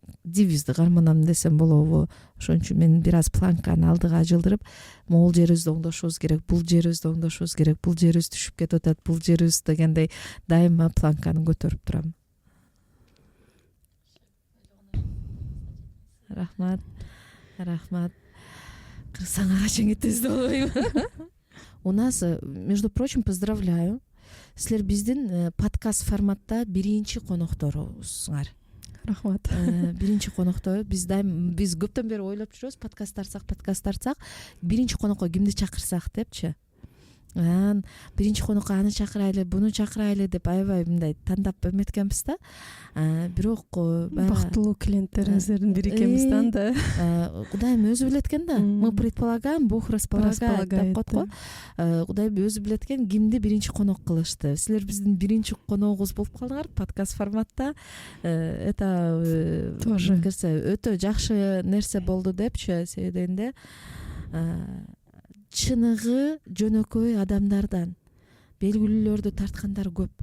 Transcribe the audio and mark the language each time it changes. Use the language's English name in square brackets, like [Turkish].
[Kyrgyz] девизди карманам десем болобу. Ошон үчүн мен бир аз планканы алдыга жылдырып, могул жерибизди оңдошубуз керек, бул жерибизди оңдошубуз керек, бул жерибиз түшүп кетип атат, бул жерибиз дегендей дайыма планканы көтөрүп турам. Рахмат. Кыргызстанга качан кетебиз деп ойлойм. [Russian] У нас, между прочим, поздравляю. [Kyrgyz] Силер биздин подкаст форматта биринчи конокторубузуңар. Рахмат. Биринчи конокто биз көптөн бери ойлоп жүрөбүз, подкаст тартсак, биринчи конокко кимди чакырсак депчи. Биринчи конокко аны чакырайлы, буну чакырайлы деп аябай мындай тандап эметкенбиз да. Бирок бактылуу клиенттериңиздердин бири экенбиз да. Кудайым өзү билет экен да. [Russian] Мы предполагаем, Бог располагает [Kyrgyz] деп коет го. Кудайым өзү билет экен кимди биринчи конок кылышты. Силер биздин биринчи коногубуз болуп калдыңар подкаст форматта. [Russian] Это тоже [Kyrgyz] өтө жакшы нерсе болду депчи. Себеби дегенде чыныгы жөнөкөй адамдардан белгилүүлөрдү тарткандар көп.